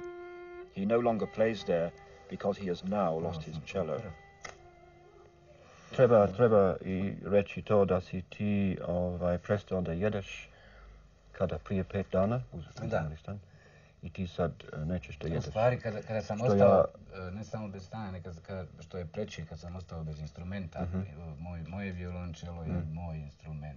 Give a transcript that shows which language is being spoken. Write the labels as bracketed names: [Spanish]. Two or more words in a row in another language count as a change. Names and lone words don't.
[English] He no longer plays there because he has now lost his cello. [Bosnian] Treba i reći to da si ti prestao da jedeš kada prije 5 dana uzeli stan i ti sad nećeš da jedeš. U stvari, kada sam ostao, ne samo bez stana, nego što je preći, kad sam ostao bez instrumenta, moje violončelo je moj instrument.